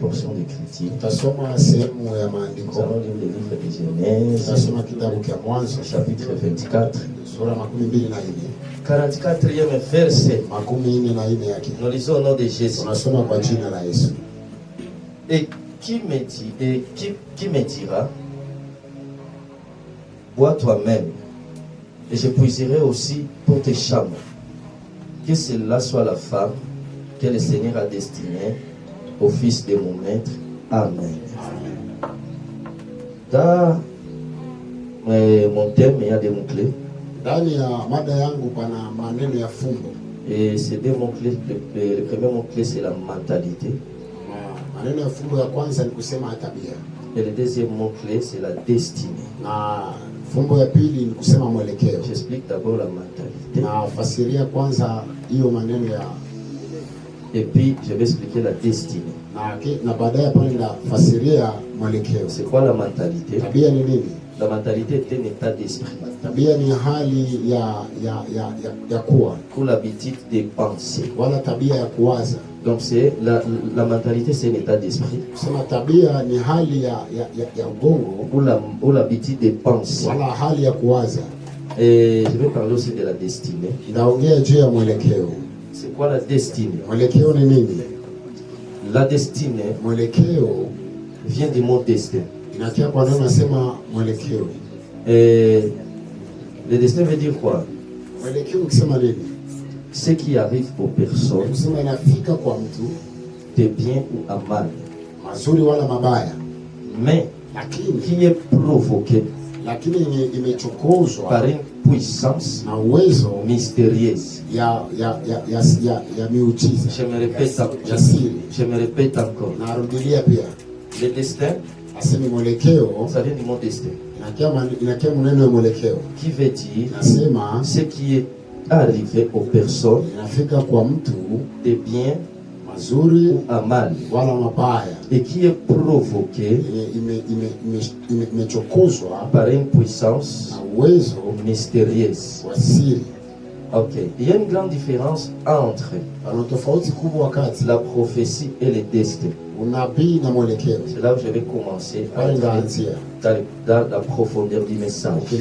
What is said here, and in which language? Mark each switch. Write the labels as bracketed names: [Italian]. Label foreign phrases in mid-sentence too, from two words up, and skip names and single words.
[French] portion d'écriture. Nous [Swahili] Tasoma sehemu ya maandiko. [French] allons lire le livre de Genèse, [Swahili] Tasoma kitabu cha Mwanzo [French] chapitre 24, [Swahili] sura 24. [French] 44e verset. [Swahili] 24 yake. [French] Nous lisons au nom de Jésus. [Swahili] Tunasoma kwa jina la Yesu. [French] Et qui me dira, bois toi-même, et je puiserai aussi pour tes chambres, que cela soit la femme que le Seigneur a destinée au fils de mon maître. Amen. Dans mon thème, il y a des mots-clés. [Swahili] Ndani ya mada yangu pana maneno ya fumbo. [French] Et ces deux mots-clés, le premier mot-clé, c'est la mentalité. [Swahili] Maneno ya fumbo ya kwanza ni kusema tabia. [French] Et le deuxième mot-clé, c'est la destinée. [Swahili] Na fumbo ya pili ni kusema mwelekeo. [French] J'explique d'abord la mentalité. [Swahili] Na fasiria kwanza hiyo maneno ya, [French] et puis je vais expliquer la destinée. [Swahili] Na baadaye pale na fasiria mwelekeo. [French] C'est quoi la mentalité? [Swahili] Tabia ni nini? [French] La mentalité est un état d'esprit. [Swahili] Tabia ni hali ya kuwa. [French] Pour l'habitude de penser. [Swahili] Wala tabia ya kuwaza. [French] Donc c'est la mentalité, c'est un état d'esprit. [Swahili] Kusema tabia ni hali ya ubongo. [French] Pour l'habitude de penser. [Swahili] Wala hali ya kuwaza. [French] Et je vais parler aussi de la destinée. [Swahili] Ndaongea juu ya mwelekeo. [French] C'est quoi la destinée? [Swahili] Mwelekeo ni nini? [French] La destinée, [Swahili] mwelekeo [French] vient du mot destin. [Swahili] Inakia kwa neno nasema mwelekeo. [French] Et le destin veut dire quoi? [Swahili] Mwelekeo ukisema nini? [French] Ce qui arrive aux personnes, [Swahili] kusema inafika kwa mtu, [French] de bien ou à mal, [Swahili] mazuri wala mabaya, [French] mais qui est provoqué [Swahili] lakini imechokozwa [French] par une puissance [Swahili] na uwezo [French] mystérieuse. [Swahili] ya miujiza. [French] Je me répète encore. [Swahili] Narudilia pia. [French] Le destin, [Swahili] asemi mwelekeo, [French] ça vient du mot destin. [Swahili] Inakia maneno ya mwelekeo. [French] Qui veut dire [Swahili] nasema [French] ce qui est arrivé aux personnes, [Swahili] inafika kwa mtu, [French] de bien [Swahili] mazuri [French] ou à mal, [Swahili] wala mabaya, [French] et qui est provoqué [Swahili] imechokozwa [French] par une puissance mystérieuse. Ok, il y a une grande différence entre la prophétie et le destin. C'est là où je vais commencer dans la profondeur du message.